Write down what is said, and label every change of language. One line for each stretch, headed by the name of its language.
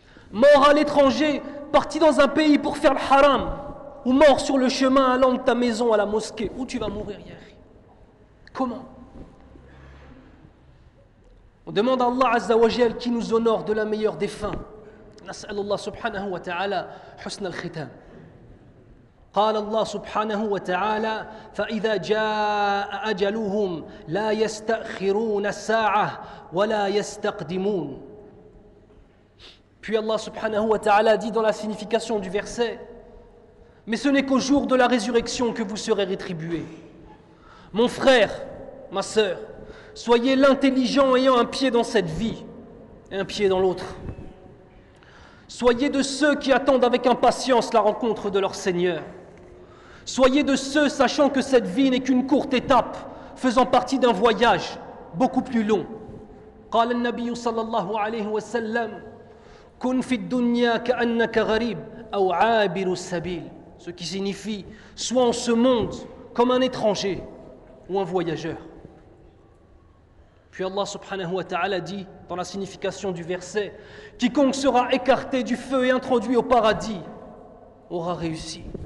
French: Mort à l'étranger, parti dans un pays pour faire le haram, ou mort sur le chemin allant de ta maison à la mosquée, où tu vas mourir, Yahri? Comment? On demande à
Arabic: Allah Azza wa Jal
French: qui nous honore de la meilleure des fins.
Arabic: نسأل الله سبحانه وتعالى حسن الختام. قال الله سبحانه وتعالى فإذا جاء أجلهم لا يستأخرون الساعة ولا يستقدمون.
French: Puis Allah
Arabic: subhanahu wa ta'ala
French: dit dans la signification du verset: mais ce n'est qu'au jour de la résurrection que vous serez rétribués. Mon frère, ma sœur, soyez l'intelligent ayant un pied dans cette vie et un pied dans l'autre. Soyez de ceux qui attendent avec impatience la rencontre de leur Seigneur. Soyez de ceux sachant que cette vie n'est qu'une courte étape, faisant partie d'un voyage beaucoup plus long.
Arabic: قال النبي صلى الله عليه وسلم كن في الدنيا كأنك غريب أو عابر السبيل.
French: Ce qui signifie sois en ce monde comme un étranger ou un voyageur. Puis Allah
Arabic: subhanahu wa ta'ala
French: dit dans la signification du verset: quiconque sera écarté du feu et introduit au paradis aura réussi.